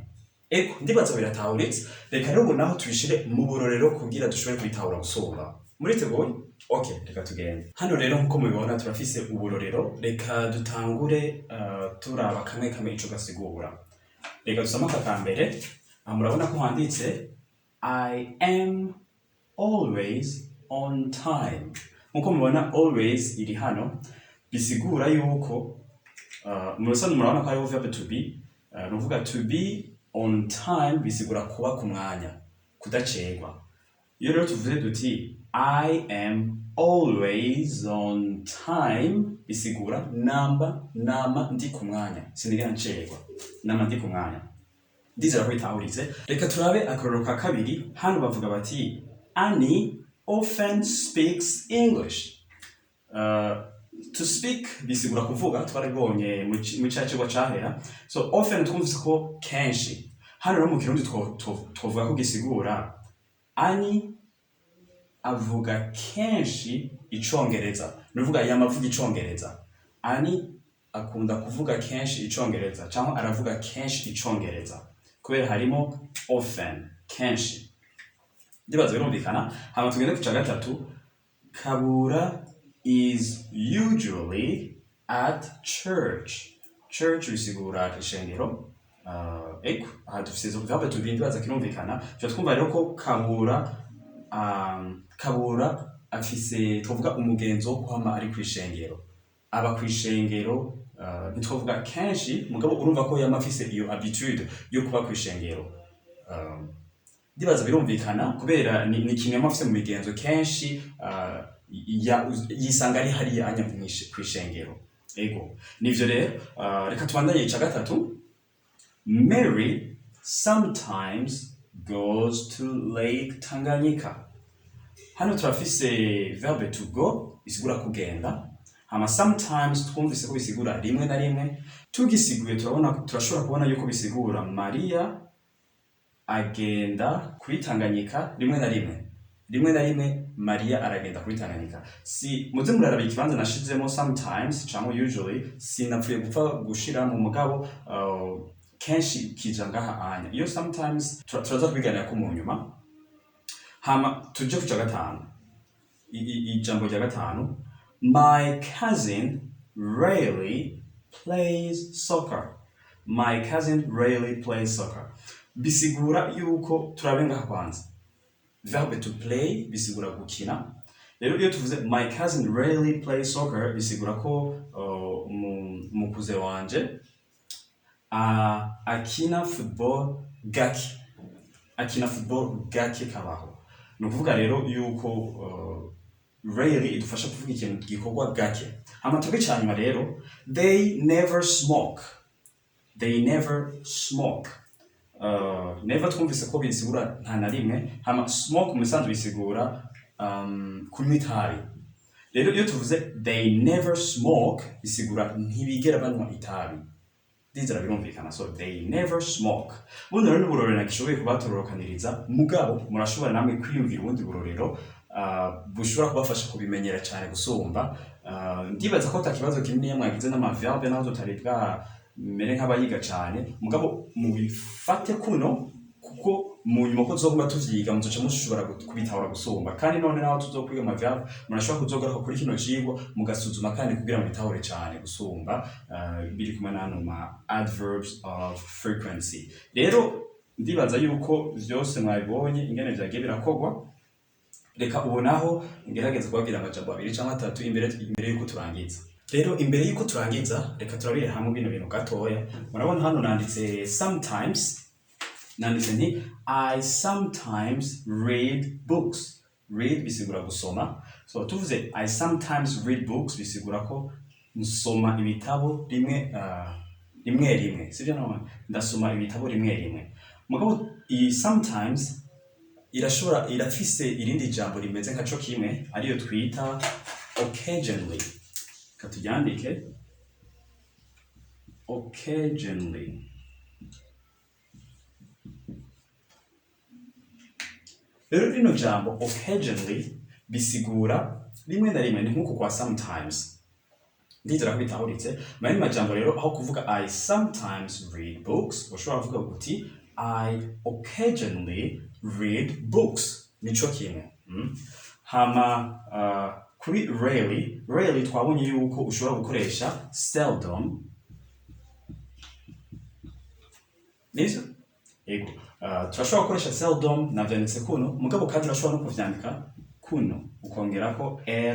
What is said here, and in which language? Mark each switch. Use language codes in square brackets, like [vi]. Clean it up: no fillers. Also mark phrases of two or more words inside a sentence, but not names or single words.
[rn] Eko ndibaza biratahuritse. Reka rero naho tubishire mu burorero kugira dushobore kubitahura gusumba. Muriteguye? Okay, reka tugende. Hano rero nkuko mubibona turafise uburorero. Reka dutangure turaba kamwe ico gasigura. Reka dusoma aka mbere. Murabona ko handitse [en] I am always on time. [rn] Nkuko mubona always iri hano bisigura yuko murabona ko hariho [en] verb to be. [rn] Nuvuga [en] to be on time [rn] bisigura kuba ku mwanya, kudacerwa. Iyo rero tuvuze duti [en] I am always on time [rn] bisigura nama ndi ku mwanya, sinigera ncerwa, nama ndi ku mwanya. Ndizera ko bitahuritse. Reka turabe akarorero ka kabiri. Hano bavuga bati Annie [en] often speaks English. To speak [rn] bisigura kuvuga, twaribonye mu cyacu cahera. So often twumvise ko kenshi. Hano rero mu Kirundi twovuga ko gisigura Annie avuga kenshi icongereza. Nuvuga yamavuga icongereza. Annie akunda kuvuga kenshi icongereza cyangwa aravuga kenshi icongereza. Kubera harimo often, kenshi. Ndibaza birumvikana. Hama tugende ku gatatu. [en] Kabura is usually at church. [rn] Church bisigura ishengero. Eko, aha dufise zo verbe tubiri ndibaza kirumvikana. Cyo twumva rero ko Kabura afise tuvuga umugenzo wo kuhama ari kwishengero. Aba kwishengero ntitwovuga kenshi, mugabo urumva ko yamafise iyo habitude yo kuba kwishengero. Ndibaza birumvikana kubera ni kimwe mafise mu migenzo kenshi yisanga ari hariya anya kwishengero. Ego, nivyo rero reka tubandanye ica gatatu. [en] Mary sometimes goes to Lake Tanganyika. [rn] Hano turafise verbe [en] to go [rn] bisigura kugenda. Hama sometimes twumvise ko bisigura rimwe na rimwe. Tugisiguye turashobora kubona yuko bisigura Maria agenda kuri Tanganyika rimwe na rimwe. Rimwe na rimwe Maria aragenda kuri Tanganyika. Si muze muraraba ikibanza nashizemo sometimes cyangwa usually sinapfuye gupfa gushira mu mugabo kenshi kija ngaha anya. Iyo sometimes turaza kubiganira ko mu nyuma. Hama tuje ku gatanu. Ijambo rya gatanu. [en] My cousin rarely plays soccer. My cousin rarely plays soccer. [rn] Bisigura yuko turabenga kwanza. Verbe [en] to play [rn] bisigura gukina. Rero iyo tuvuze [en] my cousin rarely plays soccer [rn] bisigura ko umukuze wanje akina football gake. Akina football gake kabaho. Nukuvuga rero yuko rarely idufasha kuvuga ikintu gikorwa gake. Hama tuge cyanyuma rero, [en] they never smoke. They never smoke. [rn] Never twumvise ko bisigura nta na rimwe. Hama smoke musanzwe bisigura kunywa itabi. Rero iyo tuvuze [en] they never smoke [rn] bisigura ntibigera banywa itabi. Ndizera birumvikana. [en] So they never smoke. [rn] Buno rero n'uburorero nakishoboye kubatororokaniriza, mugabo murashobora namwe kwiyumvira ubundi burorero bushobora kubafasha kubimenyera cyane gusumba. Ndibaza ko takibazo kinini mwagize n'amaverbe naho tutaribwa mere nk'abayiga cyane, mugabo mubifate kuno kuko mu nyuma ko tuzoguma tuvyiga muzoca mushobora kubitahura gusumba. Kandi none naho tuzokwiga amaverbe murashobora kuzogaruka kuri kino cigwa mugasuzuma kandi kugira ngo bitahure cyane gusumba biri kumwe n'ano ma [en] adverbs of frequency. [rn] Rero ndibaza yuko vyose mwabibonye ingene vyagiye birakogwa. Reka ubonaho ngerageza kubabwira amajambo abiri cyangwa atatu imbere yuko turangiza. Rero imbere yuko turangiza reka turabire hamwe bino bintu gatoya. Murabona hano nanditse sometimes. Nanditse nti [en] I sometimes read books. [rn] Read bisigura gusoma. So tuvuze [en] I sometimes read books [rn] bisigura ko nsoma ibitabo rimwe. Sivyo no? Ndasoma ibitabo rimwe. Mugabo i sometimes irafise irindi jambo rimeze nka cyo kimwe ariyo twita occasionally. Katujyandike occasionally. Rero rino jambo occasionally bisigura rimwe na rimwe, ni nkuko kwa sometimes. Ndizera ko bitahuritse. Mani majambo rero aho kuvuga [en] I sometimes read books, [rn] ushobora kuvuga uti [en] I occasionally read books. [rn] Nico kimwe. Hama kuri rarely twabonye yuko ushobora gukoresha seldom. Nizo? Ego. Turashobora gukoresha seldom na vyanditse kuno, mugabo kandi turashobora no kuvyandika kuno ukongerako ly.